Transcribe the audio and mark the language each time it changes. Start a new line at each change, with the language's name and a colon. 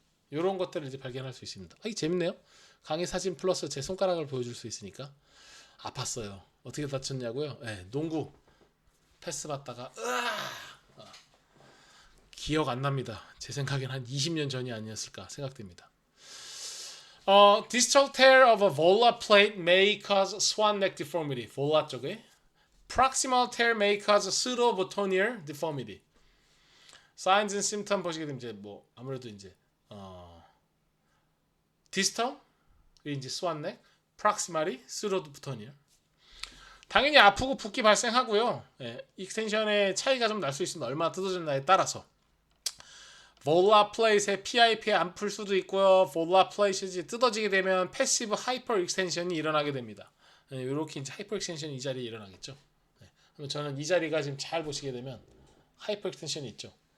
Korean: 이런 것들을 이제 발견할 수 있습니다. 이 재밌네요. 강의 사진 플러스 제 손가락을 보여줄 수 있으니까. 아팠어요. 어떻게 다쳤냐고요? 농구 패스 받다가 기억 안 납니다. 제 생각엔 한 20년 전이 아니었을까 생각됩니다.
English: Distal tear of a volar plate may cause swan neck deformity.
Korean: volar 쪽에.
English: Proximal tear may cause pseudobotonier deformity. Signs and symptoms
Korean: 보시게 되면 이제 뭐 아무래도 이제 distal 이제 swan neck, proximally pseudobotonier. 당연히 아프고 붓기 발생하고요. 익스텐션의 차이가 좀 날 수 있습니다. 얼마나 뜯어졌나에 따라서. 볼라 플레이트의 PIP에 안 풀 수도 있고요. 볼라 플레이트이 뜯어지게 되면 패시브 하이퍼 익스텐션이 일어나게 됩니다. 이렇게 이제 하이퍼 익스텐션이 이 자리에 일어나겠죠. 그럼 저는 이 자리가 지금 잘 보시게 되면 하이퍼 익스텐션이 있죠.